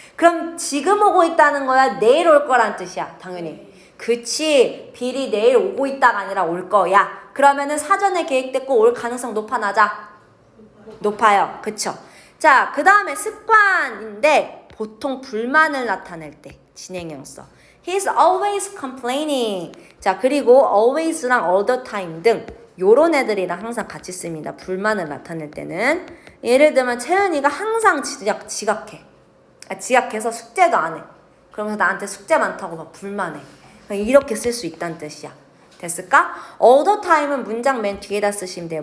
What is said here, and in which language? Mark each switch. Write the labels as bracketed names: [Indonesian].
[Korean] 그럼 지금 오고 있다는 거야? 내일 올 거란 뜻이야. 당연히. 그치. 빌이 내일 오고 있다가 아니라 올 거야. 그러면은 사전에 계획됐고 올 가능성 높아 낮아? 높아요. 그쵸? 자, 그 다음에 습관인데 보통 불만을 나타낼 때 진행형 써. [English] He's always complaining. [Korean] 자, 그리고 always랑 all the time 등 요런 애들이랑 항상 같이 씁니다. 불만을 나타낼 때는. 예를 들면 채은이가 항상 지각해. 지각해서 숙제도 안 해. 그러면서 나한테 숙제 많다고 막 불만해. 이렇게 쓸 수 있다는 뜻이야. 됐을까? all the time은 문장 맨 뒤에다 쓰시면 돼요.